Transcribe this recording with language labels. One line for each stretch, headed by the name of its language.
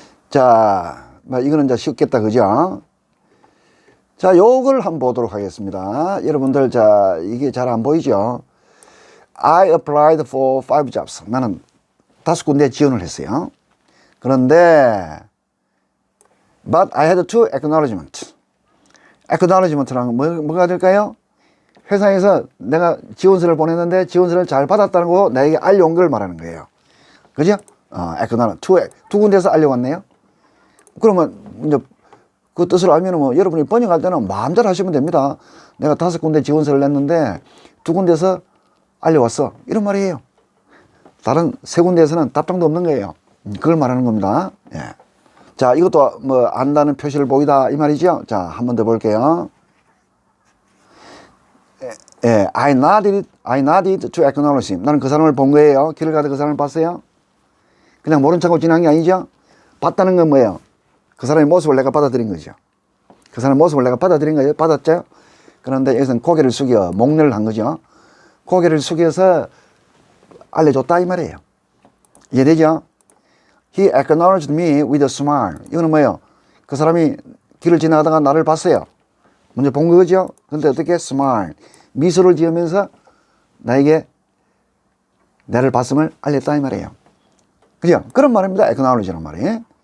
Korean: 자, 이거는 이제 쉽겠다. 그죠? 자, 요걸 한번 보도록 하겠습니다. 여러분들, 자, 이게 잘 안 보이죠?
English: I applied for 5 jobs.
Korean: 나는 5군데 지원을 했어요. 그런데,
English: but I had 2 acknowledgement.
Korean: acknowledgement랑 뭐가 될까요? 회사에서 내가 지원서를 보냈는데 지원서를 잘 받았다는 거 나에게 알려온 걸 말하는 거예요. 그죠? acknowledgement. 두 군데서 알려왔네요. 그러면 이제 그 뜻을 알면 뭐 여러분이 번역할 때는 마음대로 하시면 됩니다. 내가 5군데 지원서를 냈는데 2군데서 알려왔어. 이런 말이에요. 다른 3군데에서는 답장도 없는 거예요. 그걸 말하는 겁니다. 예. 자, 이것도 뭐 안다는 표시를 보이다 이 말이죠. 자, 한 번 더 볼게요.
English: 예, I nodded to acknowledge him.
Korean: 나는 그 사람을 본 거예요. 길을 가다 그 사람을 봤어요. 그냥 모른 척하고 지난 게 아니죠. 봤다는 건 뭐예요? 그 사람의 모습을 내가 받아들인 거죠. 그 사람의 모습을 내가 받아들인 거예요. 받았죠? 그런데 여기서는 고개를 숙여 목례를 한 거죠. 고개를 숙여서 알려줬다 이 말이에요. 이해되죠?
English: He acknowledged me with a smile.
Korean: 이거는 뭐예요? 그 사람이 길을 지나가다가 나를 봤어요. 먼저 본 거죠? 근데 어떻게? smile. 미소를 지으면서 나에게 나를 봤음을 알렸다 이 말이에요. 그죠? 그런 말입니다. acknowledge란 말이.